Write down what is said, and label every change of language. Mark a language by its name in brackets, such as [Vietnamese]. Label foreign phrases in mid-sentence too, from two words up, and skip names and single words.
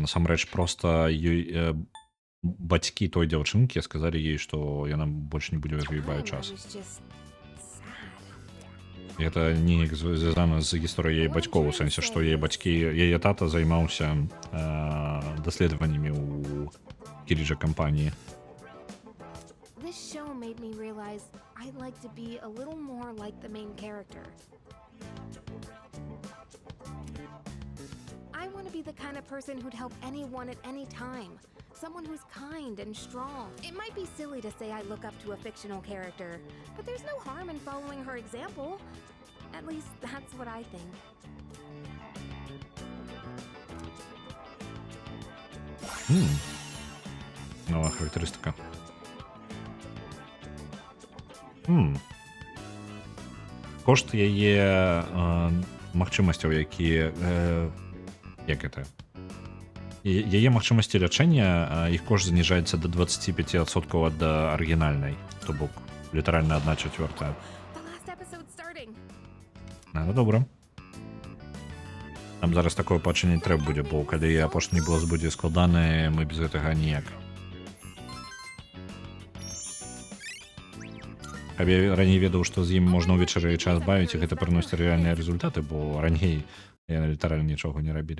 [Belarusian] Насамрэч проста ёй бацькі той дзяўчынкі сказалі ёй, што яна больш не будзе выгрыбаць час. І гэта неяк звязана з гісторыяй яе бацькоў, у сэнсе, што яе бацькі, яе тата займаўся даследаваннямі ў кіріджа кампаніі. [English] This show made me realize I'd like to be a little more like the main character. I want to be the kind of person who'd help anyone at any time. Someone who's kind and strong. It might be silly to say I look up to a fictional character, but there's no harm in following her example. At least that's what I think. [Ukrainian] Нова характеристика. [Belarusian] Кошт яе магчымасцяў, які як это? Яе магчымасці лячэння, іх кошт зніжаецца до 25% ад арыгінальнай, то бок літаральна 1/4. [English] The last episode's starting. [Belarusian] Ну добра. Нам зараз такое пачынне трэба будзе, бо калі апошні босс будзе складаны, мы без гэтага ніяк. Каб я раней ведаў, што з ім можна ўвечары час бавіць, і гэта прыносіць рэальныя результаты, бо раней яны літаральна нічога не рабілі.